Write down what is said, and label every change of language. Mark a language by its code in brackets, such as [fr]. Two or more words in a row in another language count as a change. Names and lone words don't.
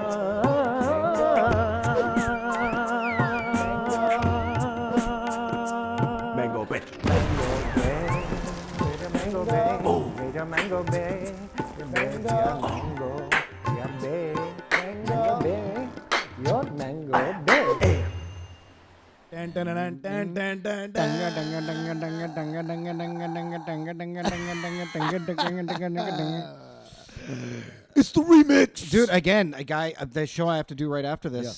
[en] Mango Bay. Mango Bay. Mango Bay. Mango Bay. Mango Bay. Your Mango Bay. It's the remix, dude. Again, a guy. The show I have to do right after this.